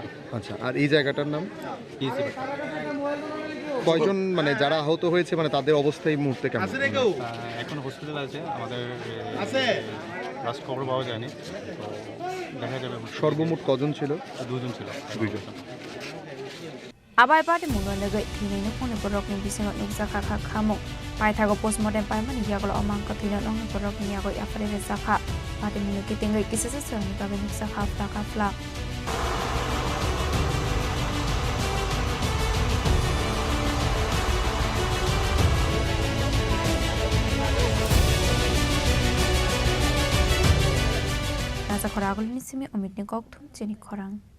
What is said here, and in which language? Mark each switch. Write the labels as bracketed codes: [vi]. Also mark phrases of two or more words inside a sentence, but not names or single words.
[bn] আচ্ছা আর এই জায়গাটার নাম পিএসসি কয়জন মানে যারা আহত হয়েছে মানে তাদের অবস্থা এই মুহূর্তে কেমন এখন হসপিটাল আছে আমাদের লাস্ট খবর পাওয়া যায়নি তো দেখা যাবে সর্বমোট কজন ছিল দুজন ছিল [trp] Abai party mungo nagai thini no phone borok ni bisingo nuksa kha khamo paithago postmortem paimani yagolo amang ka thina nong borok ni yago afare re sakha party mungo ki tengai kisase srani ka nuksa kha fla Nasa khoragol ni simi omit ni kok thum chini khorang